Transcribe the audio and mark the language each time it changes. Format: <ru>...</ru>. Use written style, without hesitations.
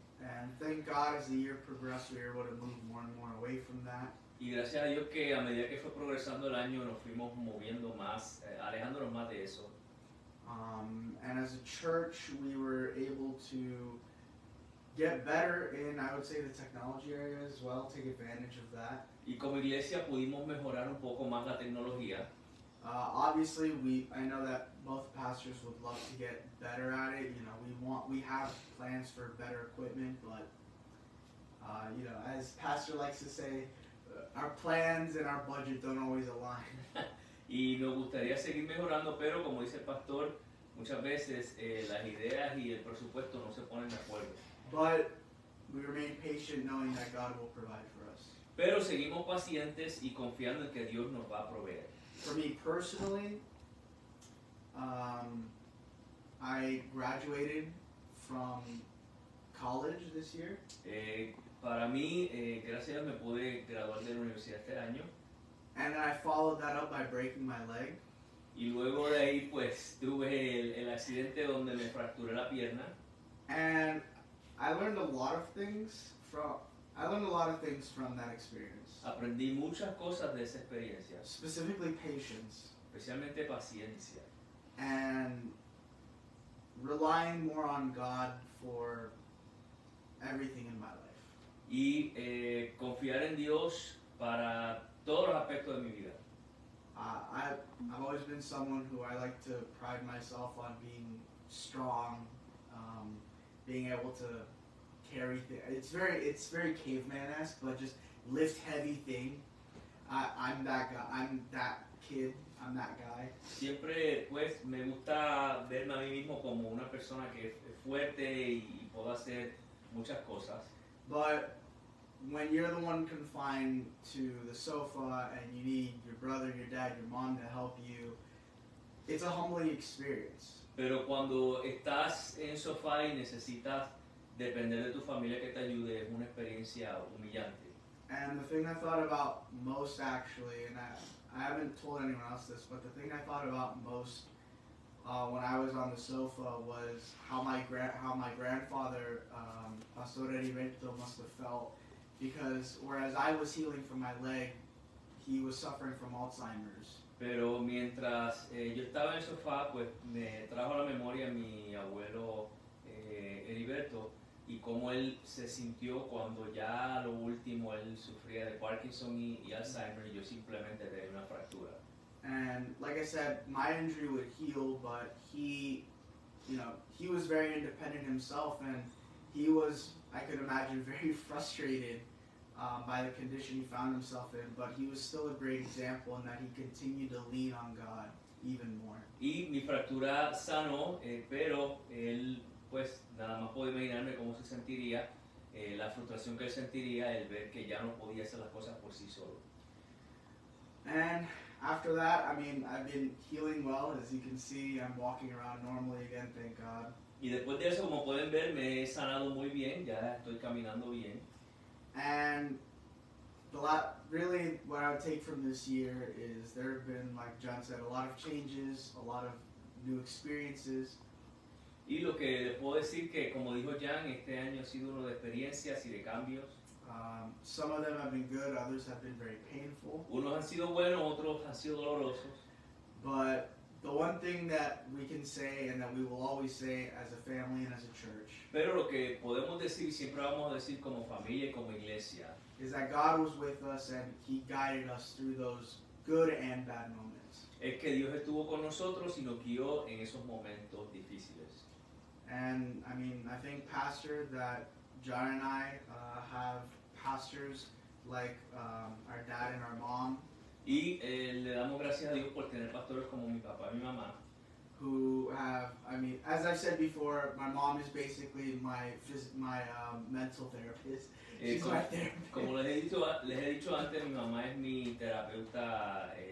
<en>And thank God as the year progressed, we were able to move more and more away from that.</en> <es>Y gracias a Dios que a medida que fue progresando el año nos fuimos moviendo más, alejándonos más de eso.</es> <en>And as a church, we were able to get better in, I would say, the technology area as well, take advantage of that.</en> <es>Y como iglesia pudimos mejorar un poco más la tecnología.</es> <en>Obviously, I know that both pastors would love to get better at it. You know, we have plans for better equipment, but you know, as Pastor likes to say, our plans and our budget don't always align.</en> <es>Y nos gustaría seguir mejorando, pero como dice el pastor, muchas veces las ideas y el presupuesto no se ponen de acuerdo.</es> <en>But we remain patient knowing that God will provide for us.</en> <es>Pero seguimos pacientes y confiando en que Dios nos va a proveer.</es> <en>For me personally, I graduated from college this year.</en> <es>Para mí, gracias a Dios me pude graduar de la universidad este año.</es> <en>And then I followed that up by breaking my leg.</en> <es>Y luego de ahí pues tuve el accidente donde me fracturé la pierna.</es> <en>And I learned a lot of things from that experience.</en> <es>Aprendí muchas cosas de esa experiencia,</es> <en>Specifically patience</en> <es>especialmente paciencia</es> <en>and relying more on God for everything in my life.</en> <es>y confiar en Dios para todos los aspectos de mi vida.</es> <en>I've always been someone who I like to pride myself on being strong, being able to carry things. It's very caveman-esque, but just lift heavy thing. I'm that guy. I'm that kid. I'm that guy.</en> <es>Siempre pues me gusta verme a mí mismo como una persona que es fuerte y puedo hacer muchas cosas.</es> <en>But when you're the one confined to the sofa and you need your brother, your dad, your mom to help you, it's a humbling experience.</en> <es>Pero cuando estás en sofá y necesitas depender de tu familia que te ayude, es una experiencia humillante.</es> <en>And the thing I thought about most actually, and I haven't told anyone else this, but the thing I thought about most when I was on the sofa was how my grandfather, Pastor Heriberto, must have felt, because whereas I was healing from my leg, he was suffering from Alzheimer's.</en> <es>Pero mientras yo estaba en el sofá, pues me trajo a la memoria mi abuelo Heriberto y cómo él se sintió cuando ya a lo último él sufría de Parkinson y Alzheimer y yo simplemente tenía una fractura.</es> <en>And like I said, my injury would heal, but he was very independent himself, and he was, I could imagine, very frustrated by the condition he found himself in, but he was still a great example in that he continued to lean on God even more.</en> <es>Y mi fractura sanó, pero él, pues nada más puedo imaginarme cómo se sentiría, la frustración que él sentiría el ver que ya no podía hacer las cosas por sí solo.</es> <en>And after that, I mean, I've been healing well. As you can see, I'm walking around normally again, thank God.</en> <es>Y después de eso, como pueden ver, me he sanado muy bien, ya estoy caminando bien.</es> <en>And really what I would take from this year is there have been, like John said, a lot of changes, a lot of new experiences.</en> <es>Y lo que les puedo decir que, como dijo Jan, este año ha sido uno de experiencias y de cambios.</es> <en>Some of them have been good, others have been very painful.</en> <es>Unos han sido buenos, otros han sido dolorosos.</es> <en>But the one thing that we can say and that we will always say as a family and as a church</en> <es>Pero lo que podemos decir y siempre vamos a decir como familia y como iglesia</es> <en>is that God was with us and He guided us through those good and bad moments.</en> <es>es que Dios estuvo con nosotros y nos guió en esos momentos difíciles.</es> <en>And I mean, I think, Pastor, that John and I have pastors like our dad and our mom.</en> <es>Y le damos gracias a Dios por tener pastores como mi papá y mi mamá.</es> <en>Who have, I mean, as I've said before, my mom is basically my mental therapist. She's my therapist.</en> <es>Como les he dicho antes, mi mamá es mi terapeuta.</es>